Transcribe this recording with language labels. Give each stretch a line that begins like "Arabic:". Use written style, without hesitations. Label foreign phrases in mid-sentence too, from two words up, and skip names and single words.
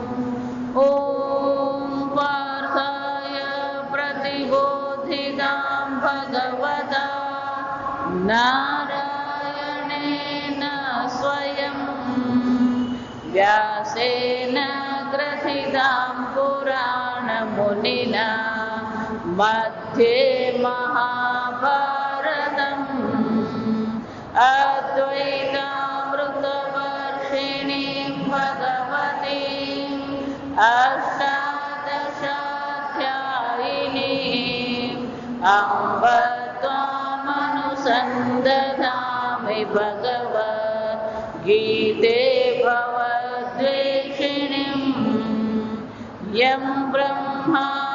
Sanskrit: ઓમ પાર્થાય પ્રતિબોધિતાં ભગવતા નારાયણેન સ્વયં વ્યાસેન ગ્રથિતાં પુરાણમુનિના मध्ये महाभारतम् अद्वैतामृतवर्षिणीं भगवतीम् अष्टादशाध्यायिनीम् अम्ब त्वामनुसन्दधामि भगवद्गीते भवद्वेषिणीम् यं ब्रह्मा